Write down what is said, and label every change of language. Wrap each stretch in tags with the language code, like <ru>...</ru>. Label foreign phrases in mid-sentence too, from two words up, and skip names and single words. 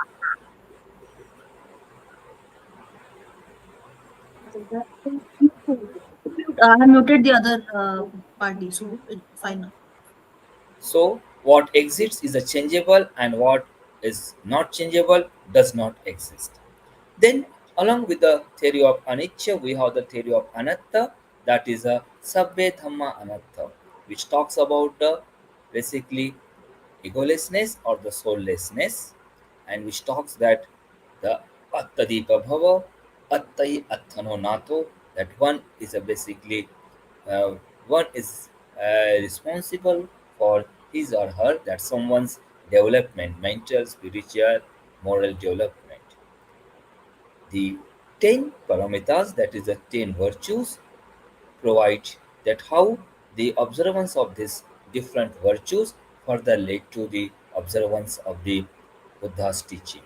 <en>I have noted the other party, so it's fine now. So, what exists is a changeable, and what is not changeable does not exist. Then, along with the theory of anicca, we have the theory of anatta, that</en> <pi>is a sabbe dhamma anatta,</pi> <en>which talks about the basically egolessness or the soullessness, and which talks that the</en> <pi>attadipa bhava, attai atthano nato,</pi> <en>that one is a basically uh, one is responsible for his or her, that someone's development, mental, spiritual, moral development. The 10 paramitas, that is the 10 virtues, provide that how the observance of these different virtues further led to the observance of the Buddha's teaching.</en>